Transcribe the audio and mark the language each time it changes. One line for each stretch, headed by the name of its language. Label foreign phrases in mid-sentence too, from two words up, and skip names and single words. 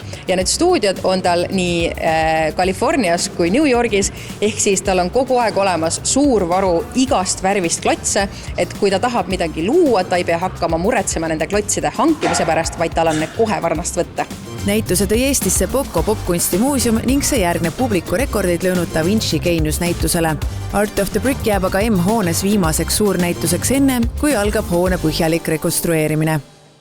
Estonian: Ja need stuudiod on tal nii Californias kui New Yorgis, ehk siis tal on kogu aeg olemas suur varu igast värvist klotse, et kui ta tahab midagi luua, ta ei pea hakkama muretsema nende klotside hankimise pärast, vaid tal on need kohe varnast võtta. Näituse tõi Eestisse Poco popkunstimuuseum ning see järgneb publiku rekordeid löönud Da Vinci geenius näitusele. Art of the Brick jääb aga M-hoones viimaseks suurnäituseks enne, kui algab hoone põhjalik rekonstrueerimine.